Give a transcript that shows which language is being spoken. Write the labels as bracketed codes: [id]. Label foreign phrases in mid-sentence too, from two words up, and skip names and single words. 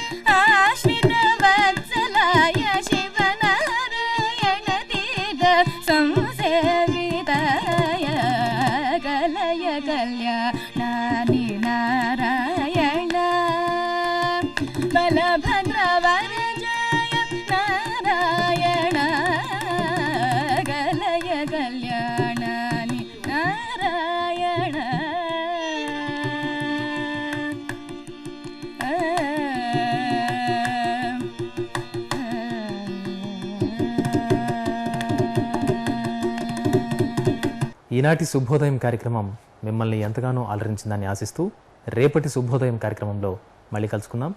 [sa] आश्रितवत्सलाय शिवनारायण तीर्थ संसेविताय कलय कल्याणानि नारायण बलभद्रवरजाय नारायण कलय कल्याणानि नारायण [te] ఈనాటి శుభోదయం కార్యక్రమం మిమ్మల్ని ఎంతగానో అలరించిందని ఆశిస్తూ రేపటి శుభోదయం కార్యక్రమంలో మళ్ళీ కలుసుకుందాం.